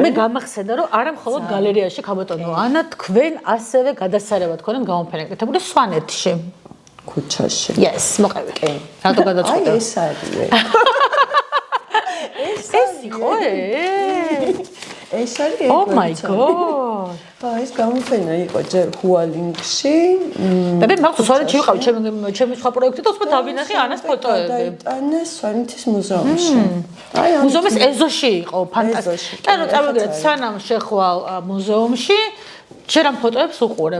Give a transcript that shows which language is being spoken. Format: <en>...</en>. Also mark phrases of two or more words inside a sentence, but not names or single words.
<ka>მე გამახსენდა რომ არა მხოლოდ გალერეაში ქაბატონო, ანა თქვენ ასევე გადასარევად ქონდეთ გამოფენა გაკეთებული სვანეთში. ქუჩაში. Yes, მოყევი. კი. რატო გადაწყვეტე? აი ეს არის. ეს იყო ეს არის.</ka> <en>Oh my god.</en> <ka>ეს გამოფენა იყო ჯერ ჰუალინგში. და მე მაგას სვანეთში ვიყავი ჩემი სხვა პროექტი და უბრალოდ დავინახე ანას ფოტოები. დაიტანეს სვანეთის მუზეუმში. აი მუზეუმის ეზოში იყო ფანტასტიკური. და რო წავიდეთ სანამ შეხვალ მუზეუმში შენ ამ ფოტოებს უყურებ.</ka>